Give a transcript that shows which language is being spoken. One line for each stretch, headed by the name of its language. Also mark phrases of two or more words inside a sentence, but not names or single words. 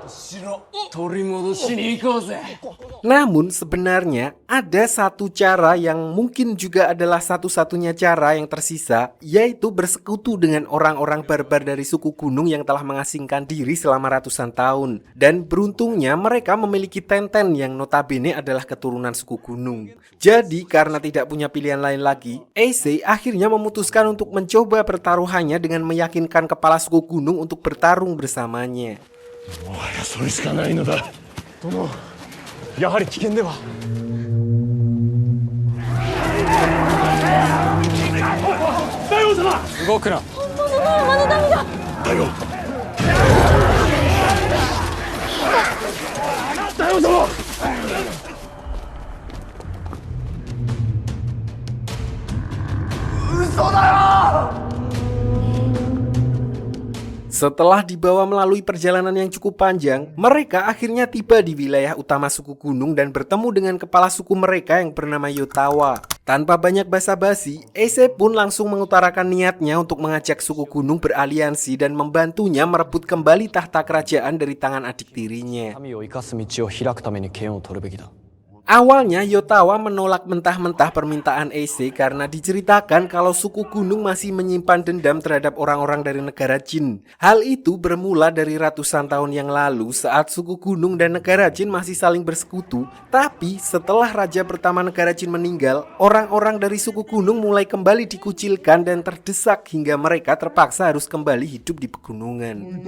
Indonesian: Namun sebenarnya ada satu cara yang mungkin juga adalah satu-satunya cara yang tersisa, yaitu bersekutu dengan orang-orang barbar dari suku gunung yang telah mengasingkan diri selama ratusan tahun. Dan beruntungnya mereka memiliki Tenten yang notabene adalah keturunan suku gunung. Jadi karena tidak punya pilihan lain lagi, Eisei akhirnya memutuskan untuk mencoba pertaruhannya dengan meyakinkan kepala suku gunung untuk bertarung bersamanya.
Japanese: もはやそれしかないのだ殿、やはり危険では。大王様動くな。大王大王様
Indonesian: Setelah dibawa melalui perjalanan yang cukup panjang, mereka akhirnya tiba di wilayah utama suku gunung dan bertemu dengan kepala suku mereka yang bernama Yotawa. Tanpa banyak basa-basi, Eisei pun langsung mengutarakan niatnya untuk mengajak suku gunung beraliansi dan membantunya merebut kembali tahta kerajaan dari tangan adik tirinya.
Japanese: 民を生かす道を開くために剣を取るべきだ。
Indonesian: Awalnya Yotawa menolak mentah-mentah permintaan Eisei karena diceritakan kalau suku gunung masih menyimpan dendam terhadap orang-orang dari negara Jin. Hal itu bermula dari ratusan tahun yang lalu saat suku gunung dan negara Jin masih saling bersekutu. Tapi setelah raja pertama negara Jin meninggal, orang-orang dari suku gunung mulai kembali dikucilkan dan terdesak hingga mereka terpaksa harus kembali hidup di pegunungan.